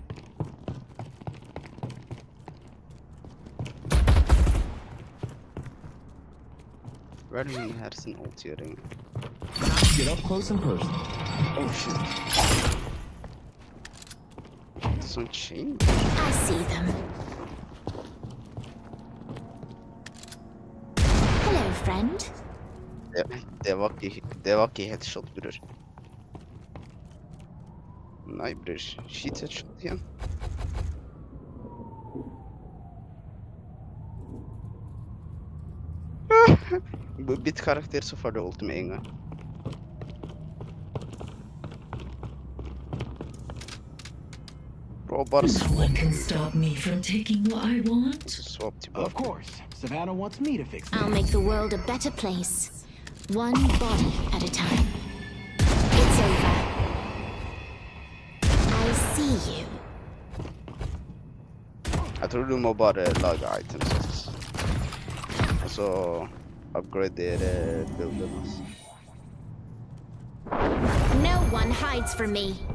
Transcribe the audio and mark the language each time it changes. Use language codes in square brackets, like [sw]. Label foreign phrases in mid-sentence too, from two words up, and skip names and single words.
[no] Hva er det hun her sin 80-åring? [en] Get up close and personal. Oh shit. Sånn chain? I see them. Hello, friend. [no] Det var ikke headshot, bror. Nei, bror. [en] Shit headshot [no] igjen. Bytt karakter, så får du ult med en gang. Bro, bare [en] No one can stop me from taking what I want. [no] swap [en] Of [no] tilbake. [en] course. Savannah wants me to fix I'll it. make the world a better place. One body at a time. It's over. I see you. [no] Jeg tror du må bare lage items. Og så upgradere builden, altså. [en] No one hides from me.